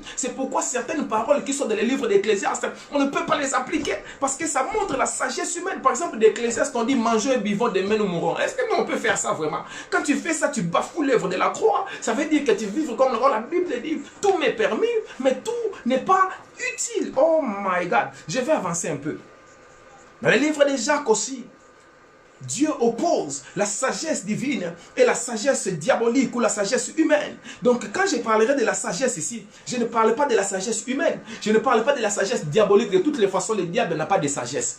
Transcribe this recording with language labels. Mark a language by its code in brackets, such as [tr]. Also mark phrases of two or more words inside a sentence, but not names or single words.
[fr] C'est pourquoi certaines paroles qui sont dans les livres d'Ecclésiaste, on ne peut pas les appliquer parce que ça montre la sagesse humaine. Par exemple, d'Ecclésiaste, on dit mangeons et buvons, demain nous mourrons. Est-ce que nous on peut faire ça vraiment? Quand tu fais ça, tu bafoues l'œuvre de la croix. Ça veut dire que tu vives comme la Bible dit. Tout m'est permis, mais tout n'est pas utile. [en] Oh my God. [fr] Je vais avancer un peu. Dans le livre de Jacques aussi, Dieu oppose la sagesse divine et la sagesse diabolique ou la sagesse humaine. Donc quand je parlerai de la sagesse ici, je ne parle pas de la sagesse humaine. Je ne parle pas de la sagesse diabolique. De toutes les façons, le diable n'a pas de sagesse.